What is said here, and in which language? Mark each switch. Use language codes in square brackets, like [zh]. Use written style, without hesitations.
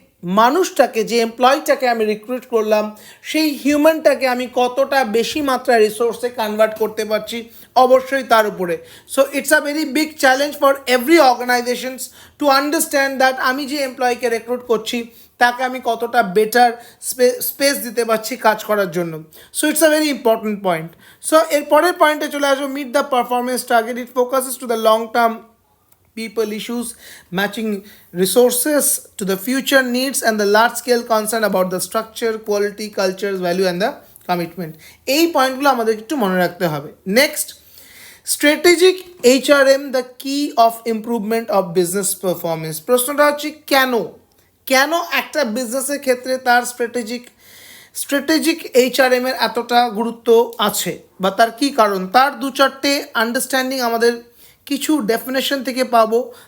[bn] মানুষটাকে, যে এমপ্লয়িটাকে আমি রিক্রুট করলাম, সেই হিউম্যানটাকে আমি কতটা বেশি মাত্রায় রিসোর্সে কনভার্ট করতে পারছি, অবশ্যই তার উপরে। [en] so it's a very big challenge for every organisations to understand that [bn] আমি যে এমপ্লয়িকে রিক্রুট করছি তাকে আমি কতটা বেটার স্পেস দিতে পারছি কাজ করার জন্য। [en] So it's a very important point. So [bn] এর পরের পয়েন্টে চলে আসবো, [en] Meet the performance target, it focuses to the long term people issues, matching resources to the future needs and the large scale concern about the structure, quality, cultures, value and the commitment. [bn] এই পয়েন্টগুলো আমাদের একটু মনে রাখতে হবে। [en] Next, strategic HRM the key of improvement of business performance. [bn] প্রশ্নটা হচ্ছে কেন কেন একটা বিজনেসের ক্ষেত্রে তার স্ট্র্যাটেজিক এইচআরএম এর এতটা গুরুত্ব আছে, বা তার কি কারণ, তার দু চারটে আন্ডারস্ট্যান্ডিং আমাদের কিছু ডেফিনেশন থেকে পাবো।